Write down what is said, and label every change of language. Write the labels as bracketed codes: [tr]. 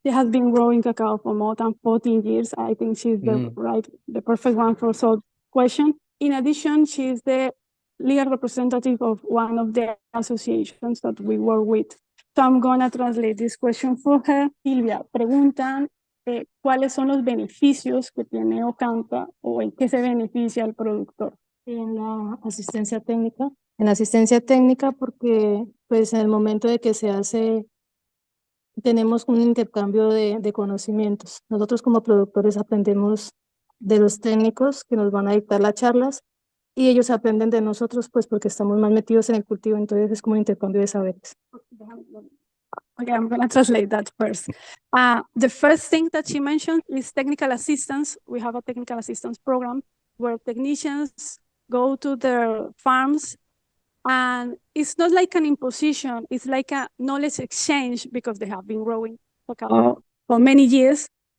[en] She has been growing cacao for more than 14 years. I think she's the perfect one for solve question. In addition, she's the legal representative of one of the associations that we work with. So I'm going to translate this question for her. [es] Silvia, preguntan cuáles son los beneficios que tiene Okanta o en qué se beneficia el productor. En la asistencia técnica. En la asistencia técnica porque pues en el momento de que se hace, tenemos un intercambio de conocimientos. Nosotros como productores aprendemos de los técnicos que nos van a dictar las charlas y ellos aprenden de nosotros pues porque estamos más metidos en el cultivo, entonces es como un intercambio de saberes. [en] Okay, I'm going to translate that first. The first thing that she mentioned is technical assistance. We have a technical assistance program where technicians go to their farms And it's not like an imposition, it's like a knowledge exchange because they have been growing cacao for many years.